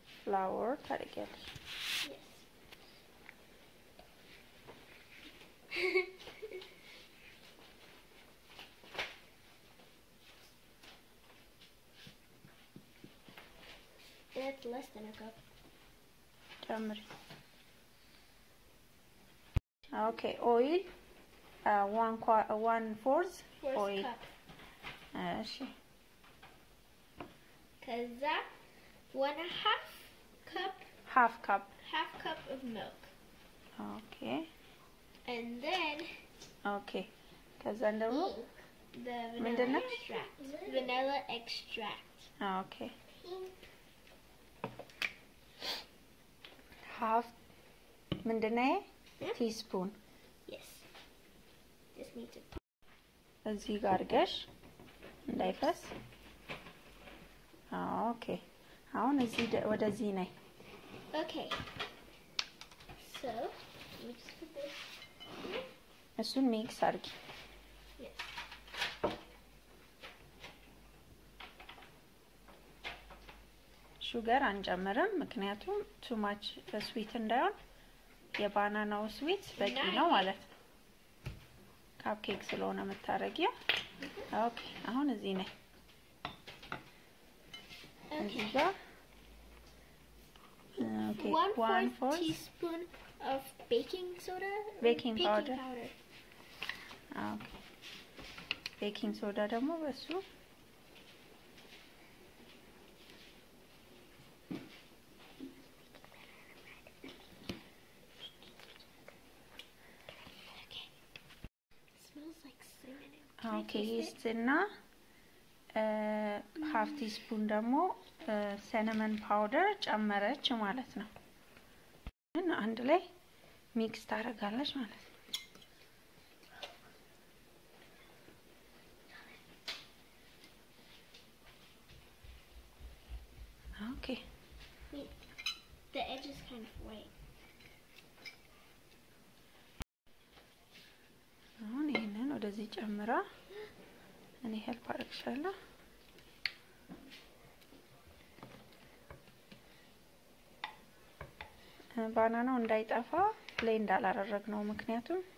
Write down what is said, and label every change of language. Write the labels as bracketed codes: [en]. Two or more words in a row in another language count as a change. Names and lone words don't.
[am] flour ታደርጊያለሽ። [en] That's less than a cup. ጨምሪ። Okay, oil 1/4 oil. [am] እሺ ከዛ 1/2 cup. [en] half cup of milk. Okay. And then [am] ከዛ ደግሞ [en] the vanilla extract. Okay. half ምንድነው? teaspoon. Yes. Just need to [am] እዚህ ጋር አድርገሽ እንዳይፈስ። Okay. አሁን እዚህ ወደዚህ ነይ። [en] Okay. So, mix this. [am] እሱን ሚክስ አድርጊ። [en] Yes. [am] ሹገር አንጨምርም ምክንያቱም [en] too much sweet [am] እንዳይሆን የባናናው ስዊት በቂ ነው ማለት ነው። ካፕኬክ ስለሆነ የምታረጊው። ኦኬ አሁን እዚህ ነይ። እዚህ ጋር [en] Okay, 1/4 teaspoon of baking powder. Okay. Baking soda [am] ደግሞ በሱ [en] Okay, ይስትና half teaspoon [am] ደግሞ [en] cinnamon powder [am] ጨመረች ማለት ነው። አንድ ላይ ሚክስ ታደርጋለች ማለት ነው። Okay. [en] The edge is kind of white. [am] አሁን ይሄንን ወደዚህ ጨምራ እኔ ሄልፕ አድርግሻለሁ። ባናናው እንዳይጠፋ ብሌንድ አላደረግነው ምክንያቱም